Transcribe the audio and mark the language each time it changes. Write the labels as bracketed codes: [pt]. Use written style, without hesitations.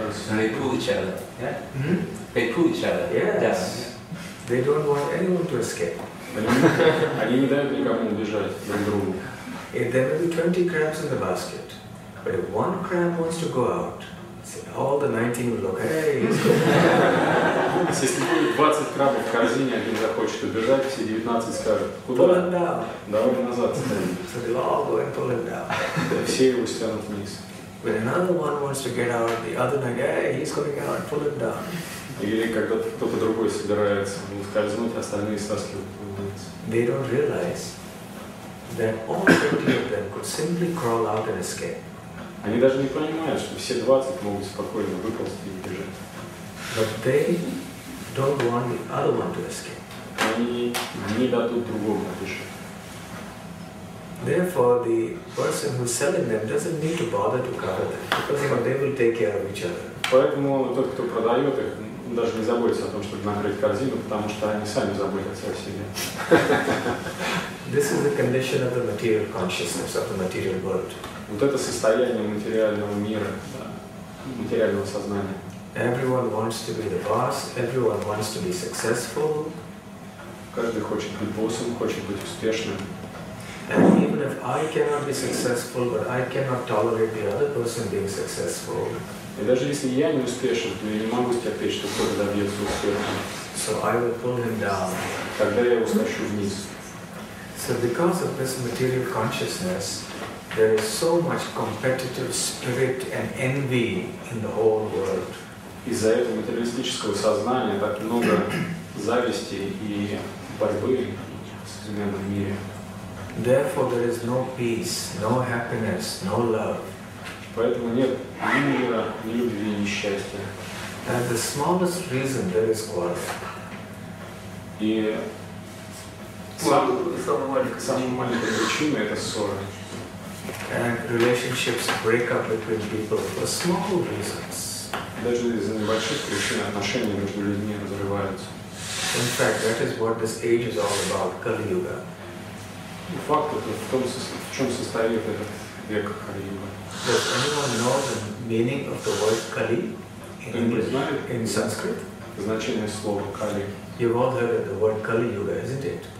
[en] And they pull each other. Yeah? They pull each other. Yes. They don't want anyone to escape. [ru] Они не дают никому убежать друг другу. [en] If there may be 20 crabs in the basket, but if one crab wants to go out, all the 19 will look, hey, he's going. [ru] Если будет 20 крабов в корзине, один захочет убежать, все 19 скажут, куда? [en] Pull him down. [ru] Давай назад ставим. [en] So they'll all go and pull him down. [ru] Все его стянут вниз. [en] When another one wants to get out, the other one, hey, he's going out, pull him down. [ru] Или когда кто-то другой собирается ускользнуть, остальные стаскивают его вниз. [en] They don't realize that all 20 of them could simply crawl out and escape. [ru] Они даже не понимают, что все 20 могут спокойно выползти и бежать. [en] But they don't want the other one to escape. [ru] Они не дадут другому убежать. [en] Therefore, the person who's selling them doesn't need to bother to cover them, because they will take care of each other. [ru] Поэтому тот, кто продает их, даже не заботится о том, чтобы накрыть корзину, потому что они сами заботятся о себе. [en] This is the condition of the material consciousness, of the material world. [ru] Вот это состояние материального мира, материального сознания. [en] Everyone wants to be the boss, everyone wants to be successful. [ru] Каждый хочет быть боссом, хочет быть успешным. [en] And even if I cannot be successful, but I cannot tolerate the other person being successful. [ru] И даже если я не успешен, то я не могу терпеть, что кто-то добьется успеха. [en] So I will pull him down. [ru] Тогда я его скачу вниз. [en] So because of this material consciousness, there is so much competitive spirit and envy in the whole world. [ru] Из-за этого материалистического сознания так много зависти и борьбы в современном мире. [en] Therefore, there is no peace, no happiness, no love. [ru] Поэтому нет ни мира, ни любви, ни счастья. [en] And the smallest reason there is quarrel. [ru] И самая маленькая причина – это ссора. [en] And relationships break up between people for small reasons. [ru] Даже из-за небольших причин отношения между людьми разрываются. [en] In fact, that is what this age is all about, Kali Yuga. [ru] Факт это в чем состоит этот век Кали-юга. [en] Does anyone know the meaning of the word Kali in Sanskrit? [ru] Значение слова Кали. [en] You've all heard of the word Kali Yuga, isn't it?